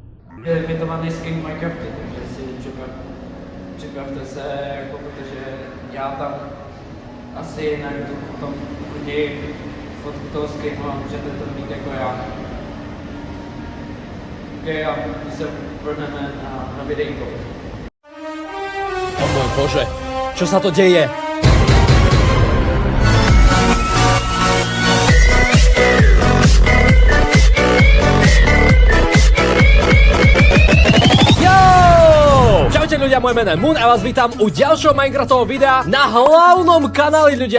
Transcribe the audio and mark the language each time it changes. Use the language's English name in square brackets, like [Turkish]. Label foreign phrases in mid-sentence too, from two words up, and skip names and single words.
[Czech] Je limitovaný skin Minecraftu, takže si připravte se, jako, protože já tam asi na YouTube potom udělím fotku toho skinu a můžete to mít jako já. Ok, a my se vrhneme na videjko. [Slovak] O môj Bože, čo sa to deje? Čaute ľudia, moje meno je Moon a vás vítam u ďalšieho Minecraftového videa na hlavnom kanáli ľudia.